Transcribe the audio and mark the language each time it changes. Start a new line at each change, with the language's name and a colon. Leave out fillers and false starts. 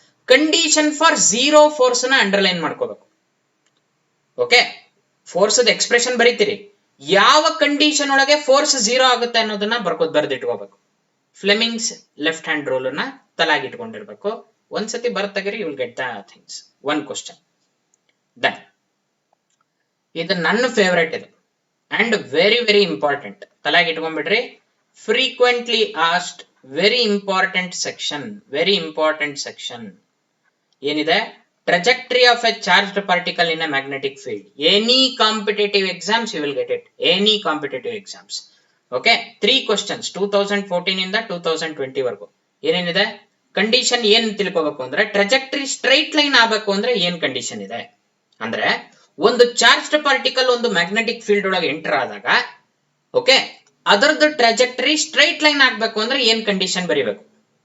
Kannada: Condition for zero force ನ underline ಮಾಡ್ಕೋಬೇಕು. Okay, force expression ಬರೀತೀರಿ, ಯಾವ ಕಂಡೀಷನ್ ಒಳಗೆ ಫೋರ್ಸ್ 0 ಆಗುತ್ತೆ ಅನ್ನೋದನ್ನ ಬರ್ದಿಟ್ಕೋಬೇಕು. ಫ್ಲೆಮಿಂಗ್ಸ್ ಲೆಫ್ಟ್ ಹ್ಯಾಂಡ್ ರೂಲ್ ಅನ್ನ ತಲೆಯಾಗಿಟ್ಕೊಂಡಿರ್ಬೇಕು. ಒಂದ್ಸತಿ ಬರ್ತಗಿರಿ,
English: You will get the things.
Kannada: One question. Then ಇದು ನನ್ನ ಫೇವರೇಟ್, ಇದು and very important. ತಲೆಯಾಗಿಟ್ಕೊಂಡ್ಬಿಡ್ರಿ.
English: frequently asked, very important section. ಏನಿದೆ? trajectory of a charged particle in a magnetic field. Any competitive exams you will get it. Any competitive exams.
Kannada: Okay, 3 questions 2014 ಇಂದ 2020 ವರೆಗೂ. ಏನೇನಿದೆ? Condition ಏನ್ ತಿಳ್ಕೋಬೇಕು ಅಂದ್ರೆ, trajectory straight line ಆಗಬೇಕು ಅಂದ್ರೆ ಏನ್ ಕಂಡೀಷನ್ ಇದೆ ಅಂದ್ರೆ, ಒಂದು ಚಾರ್ಜ್ಡ್ ಪಾರ್ಟಿಕಲ್ ಒಂದು ಮ್ಯಾಗ್ನೆಟಿಕ್ ಫೀಲ್ಡ್ ಒಳಗೆ ಎಂಟರ್ ಆದಾಗ, ಓಕೆ, ಅದರದ್ದು ಟ್ರಾಜೆಕ್ಟರಿ ಸ್ಟ್ರೈಟ್ ಲೈನ್ ಆಗ್ಬೇಕು ಅಂದ್ರೆ ಏನ್ ಕಂಡೀಷನ್ ಬರೀಬೇಕು?